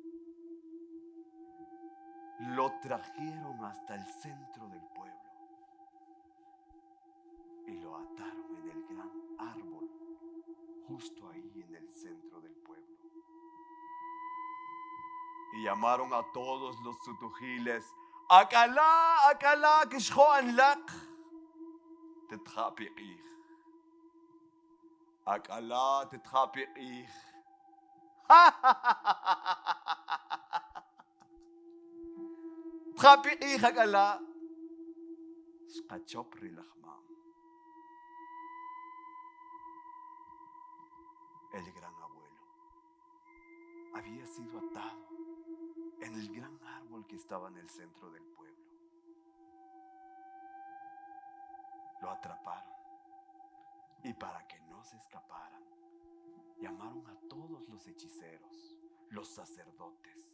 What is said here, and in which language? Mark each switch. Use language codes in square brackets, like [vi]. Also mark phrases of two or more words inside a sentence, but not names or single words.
[es] Lo trajeron hasta el centro del pueblo y lo ataron en el gran árbol, justo ahí en el centro del pueblo. Y llamaron a todos los tutujiles, [tzj] Akalá, Akalá, Kishhoan Lak, Tetjapiqij. Akalá, Tetjapiqij. Tetjapiqij, Akalá. Shkachop Rilachman. [es] El gran abuelo había sido atado en el gran árbol que estaba en el centro del pueblo. Lo atraparon y para que no se escaparan, llamaron a todos los hechiceros, los sacerdotes.